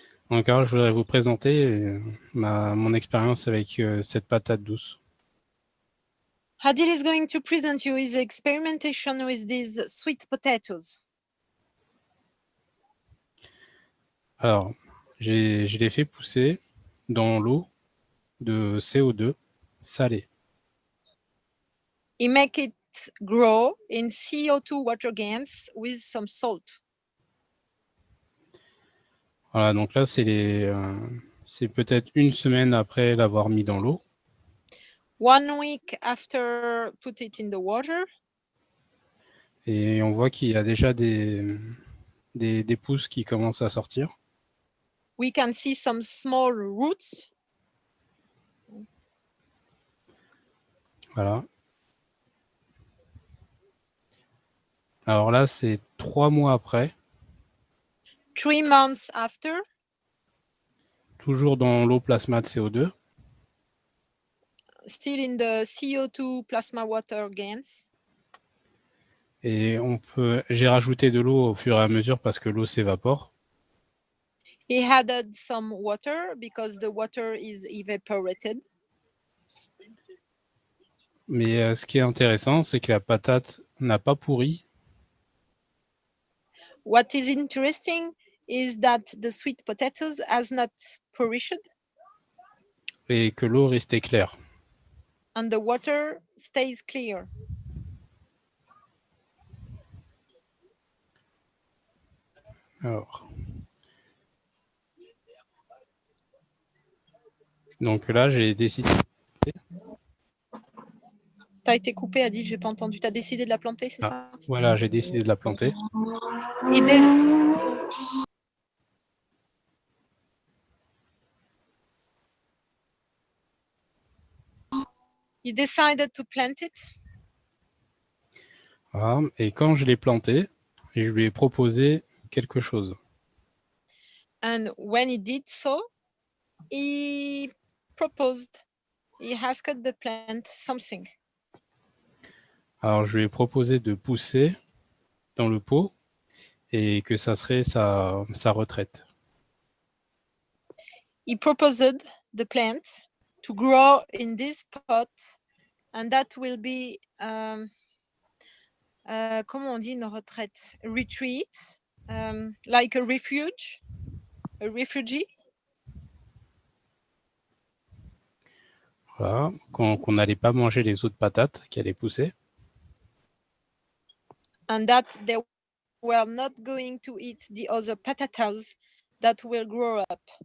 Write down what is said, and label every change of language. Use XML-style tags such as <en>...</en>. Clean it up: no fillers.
<fr>Donc alors, je voudrais vous présenter mon expérience avec cette patate douce.</fr> <en>Adil is going to present you his experimentation with these sweet potatoes.</en> <fr>Alors, je l'ai fait pousser dans l'eau de CO2 salée.</fr> <en>He make it grow in CO2 water gans with some salt.</en> <fr>Voilà, donc là, c'est peut-être une semaine après l'avoir mis dans l'eau.</fr> <en>1 week after put it in the water.</en> <fr>Et on voit qu'il y a déjà des pousses qui commencent à sortir.</fr> <en>We can see some small roots.</en> <fr>Voilà. Alors là, c'est 3 mois après.</fr> <en>3 months after.</en> <fr>Toujours dans l'eau plasma de CO2.</fr> <en>Still in the CO2 plasma water gans.</en> <fr>Et j'ai rajouté de l'eau au fur et à mesure parce que l'eau s'évapore.</fr> <en>He added some water because the water is evaporated.</en> <fr>Mais ce qui est intéressant, c'est que la patate n'a pas pourri</fr> <en>What is interesting is that the sweet potatoes has not perished</en> <fr>Et que l'eau restait claire.</fr> <en>and the water stays clear.</en> <fr>Alors. Donc là, j'ai décidé. T'as été coupé, Adil, j'ai pas entendu. T'as décidé de la planter, c'est Ah, ça? voilà, j'ai décidé de la planter.</fr> <en>Et he decided to plant it.</en> <fr>Voilà. Et quand je l'ai plantée, je lui ai proposé quelque chose.</fr> <en>And when he did so, he proposed, he asked the plant something.</en> <fr>Alors, je lui ai proposé de pousser dans le pot et que ça serait sa retraite.</fr> <en>He proposed the plant to grow in this pot, and that will be,</en> <fr>comment on dit une retraite?</fr> <en>A retreat, like a refuge, a refugee.</en> <fr>Voilà, qu'on n'allait pas manger les autres patates qui allaient pousser.</fr> <en>And that they were not going to eat the other potatoes that will grow up.</en>